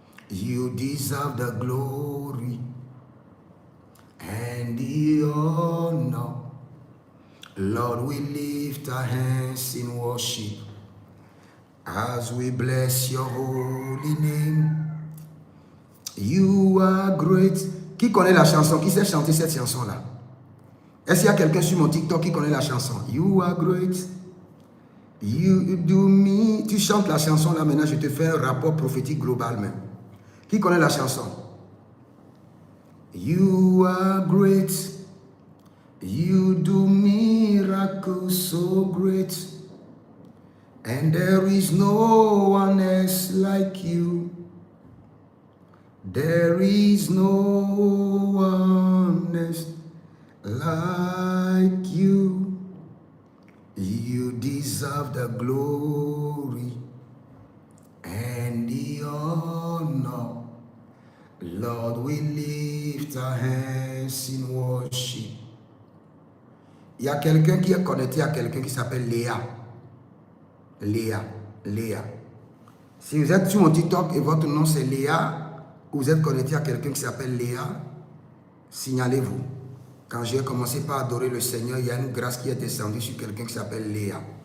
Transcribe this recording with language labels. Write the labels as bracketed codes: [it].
[en] You deserve the glory and the honor. Lord, we lift our hands in worship as we bless your holy name. You are great. [fr] Qui connaît la chanson? Qui sait chanter cette chanson-là? Est-ce qu'il y a quelqu'un sur mon TikTok qui connaît la chanson? [en] You are great. You do me. [fr] Tu chantes la chanson là, maintenant je te fais un rapport prophétique global même. Qui connaît la chanson? [en] You are great. You do miracles so great. And there is no one else like you. There is no one else like you. You deserve the glory and the honor. Lord, we lift our hands in worship. [fr] Il y a quelqu'un qui est connecté à quelqu'un qui s'appelle Léa. Léa. Si vous êtes sur mon TikTok et votre nom c'est Léa, ou vous êtes connecté à quelqu'un qui s'appelle Léa, signalez-vous. Quand j'ai commencé par adorer le Seigneur, il y a une grâce qui est descendue sur quelqu'un qui s'appelle Léa.